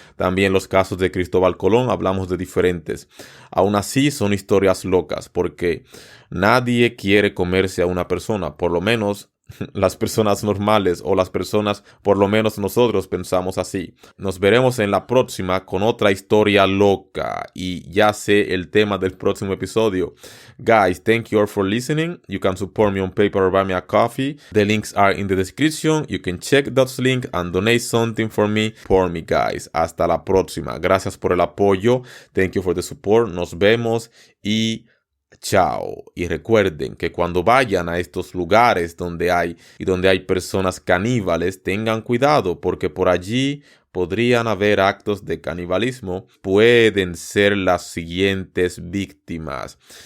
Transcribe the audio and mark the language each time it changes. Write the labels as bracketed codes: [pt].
[es] También los casos de Cristóbal Colón. Hablamos de diferentes. Aún así son historias locas porque nadie quiere comerse a una persona. Por lo menos las personas normales o las personas, por lo menos nosotros pensamos así. Nos veremos en la próxima con otra historia loca y ya sé el tema del próximo episodio. [en] Guys, thank you all for listening. You can support me on PayPal or buy me a coffee. The links are in the description. You can check those links and donate something for me, guys. [es] Hasta la próxima. Gracias por el apoyo. [en] Thank you for the support. [es] Nos vemos y chao. Y recuerden que cuando vayan a estos lugares donde hay personas caníbales, tengan cuidado porque por allí podrían haber actos de canibalismo. Pueden ser las siguientes víctimas.